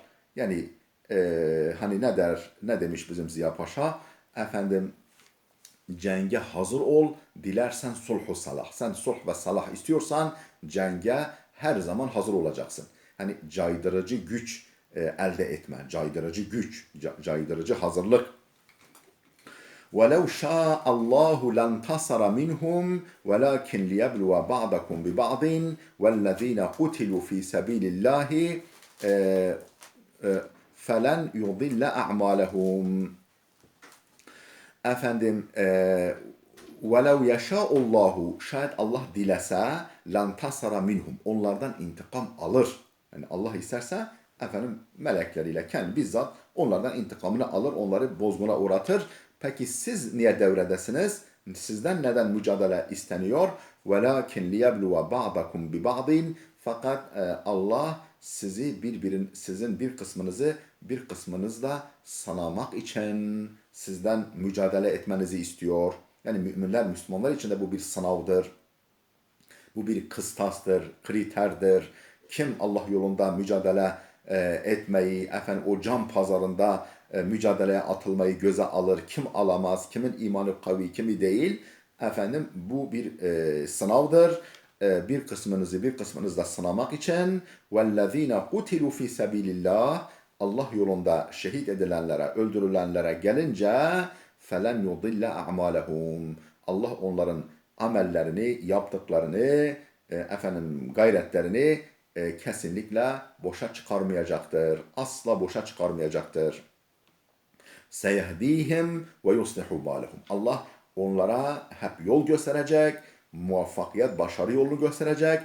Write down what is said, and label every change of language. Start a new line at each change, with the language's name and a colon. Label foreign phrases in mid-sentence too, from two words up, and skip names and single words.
Turkish: Yani ne demiş bizim Ziya Paşa? Cenge hazır ol, dilersen sulhu salah. Sen sulh ve salah istiyorsan cenge her zaman hazır olacaksın. Caydırıcı güç elde etme, caydırıcı güç, caydırıcı hazırlık.
Arabic: وَلَوْ شَاءَ اللّٰهُ لَانْتَصَرَ مِنْهُمْ وَلَكِنْ لِيَبْلُوَ بَعْضَكُمْ بِبَعْضٍ وَالَّذ۪ينَ قُتِلُوا ف۪ي سَب۪يلِ اللّٰهِ فَلَنْ يُضِلَّ أَعْمَالَهُمْ وَلَوْ يَشَاءُ اللّٰهُ
Turkish: Şayet Allah dilese
Arabic: لَانْتَصَرَ minhum,
Turkish: onlardan intikam alır. Yani Allah isterse melekleriyle kendi bizzat onlardan intikamını alır, onları bozguna uğratır. Peki siz niye devredesiniz? Sizden neden mücadele isteniyor?
Arabic: وَلَكِنْ لِيَبْلُوَ بَعْضَكُمْ بِبَعْضٍ
Turkish: Fakat Allah sizin bir kısmınızı bir kısmınızla sınamak için sizden mücadele etmenizi istiyor. Yani Müslümanlar için de bu bir sınavdır. Bu bir kıstastır, kriterdir. Kim Allah yolunda mücadele etmeyi, o can pazarında mücadeleye atılmayı göze alır, kim alamaz, kimin imanı kavi, kimi değil. Bu bir sınavdır. Bir kısmınızla sınamak için.
Arabic: وَالَّذ۪ينَ قُتِلُوا ف۪ي سَب۪يلِ اللّٰهِ
Turkish: Allah yolunda şehit edilenlere, öldürülenlere gelince
Arabic: فَلَنْ يُضِلَّ أَعْمَالَهُمْ
Turkish: Allah onların amellerini, yaptıklarını, gayretlerini kesinlikle boşa çıkarmayacaktır. Asla boşa çıkarmayacaktır.
Arabic: سيهديهم ويصلح بالهم.
Turkish: Allah onlara hep yol gösterecek, muvaffakiyet, başarı yolunu gösterecek.